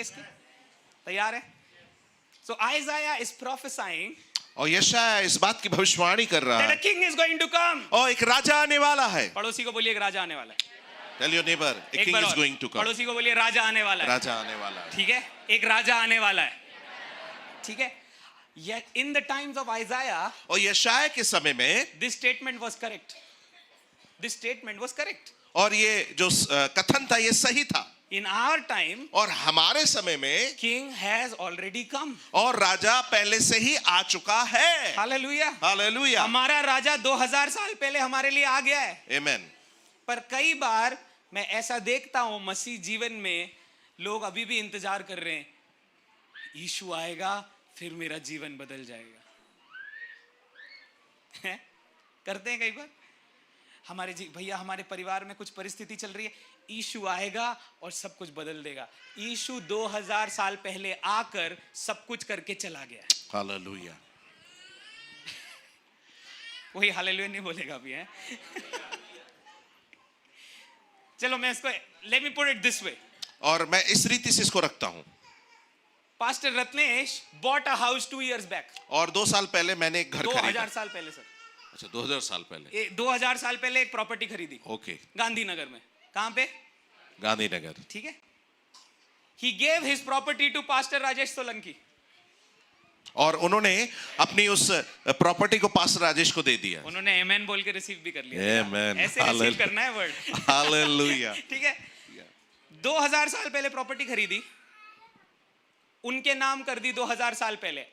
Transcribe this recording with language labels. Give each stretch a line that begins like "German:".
Hindi: इसके तैयार है?
English: so Isaiah is prophesying,
Hindi: और यशायाह इस बात की भविष्यवाणी कर रहा
English: that
Hindi: है
English: a king is going to come।
Hindi: और एक राजा आने वाला है। पड़ोसी को बोलिए एक राजा आने वाला है।
English: Tell your neighbor, a
Hindi: एक
English: king
Hindi: बार
English: is
Hindi: और
English: going to come.
Hindi: पड़ोसी को बोलिए राजा आने वाला है। राजा आने वाला है। ठीक है, एक राजा आने वाला है, ठीक है।
English: Yet in the times of Isaiah,
Hindi: और यशायाह के समय में
English: this statement was correct. This statement was correct.
Hindi: और ये जो कथन था ये सही था।
English: In our time,
Hindi: और हमारे समय में
English: king has already come.
Hindi: और राजा पहले से ही आ चुका है।
English: Hallelujah.
Hindi: हालेलुया। हमारा राजा 2000 साल पहले हमारे लिए आ गया है। आमीन। पर कई बार मैं ऐसा देखता हूं मसीह जीवन में, लोग अभी भी इंतजार कर रहे हैं, यीशु आएगा फिर मेरा जीवन बदल जाएगा। करते हैं कई बार हमारे भैया हमारे परिवार में कुछ परिस्थिति चल रही है, यीशु आएगा और सब कुछ बदल देगा। यीशु 2000 साल पहले आकर सब कुछ करके चला गया। हालेलुया। वही हालेलुया नहीं बोलेगा अभी, है? चलो मैं इसको,
English: let me put it this way,
Hindi: और मैं इस रीति से इसको रखता हूं।
English: Pastor Ratnesh bought a house 2 years back।
Hindi: और 2 साल पहले मैंने एक घर खरीदा। 2000 साल पहले सर। अच्छा, 2000 साल पहले। 2000 साल पहले एक प्रॉपर्टी खरीदी। ओके। गांधीनगर में। कहां पे? गांधीनगर। ठीक है।
English: He gave his property to Pastor Rajesh Solanki.
Hindi: और उन्होंने अपनी उस प्रॉपर्टी को पास्टर राजेश को दे दिया। उन्होंने आमेन बोल के रिसीव भी कर लिया। आमेन। ऐसे रिसीव करना है वर्ड। हालेलुया। ठीक है। 2000 साल पहले प्रॉपर्टी खरीदी, उनके नाम कर दी 2000 साल पहले।